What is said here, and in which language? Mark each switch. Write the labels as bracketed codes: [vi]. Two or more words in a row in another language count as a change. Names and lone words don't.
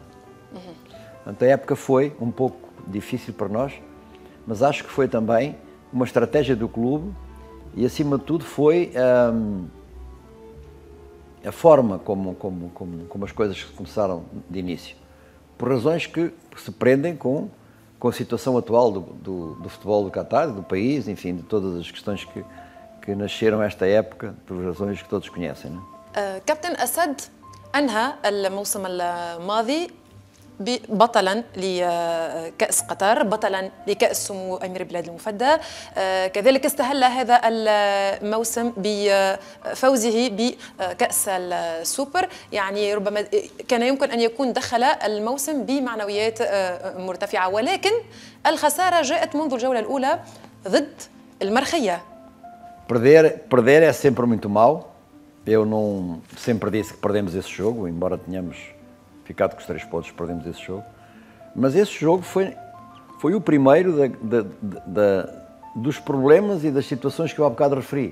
[pt] Portanto, a época foi um pouco difícil para nós, mas acho que foi também uma estratégia do clube e, acima de tudo, foi a forma como as coisas começaram de início. Por razões que se prendem com a situação atual do futebol do Qatar, do país, enfim, de todas as questões que nasceram esta época, por razões que todos conhecem. [ar] كابتن أسد أنهى الموسم الماضي بطلا لكأس قطر، بطلا لكأس سمو أمير بلاد المفدى، كذلك استهل هذا الموسم بفوزه بكأس السوبر. يعني ربما كان يمكن أن يكون دخل الموسم بمعنويات مرتفعة، ولكن الخسارة جاءت منذ الجولة الأولى ضد المرخية. [pt] Perder é sempre muito mau, Eu não sempre disse que perdemos esse jogo, embora tenhamos ficado com os 3 pontos, perdemos esse jogo. Mas esse jogo foi o primeiro dos problemas e das situações que eu há bocado referi.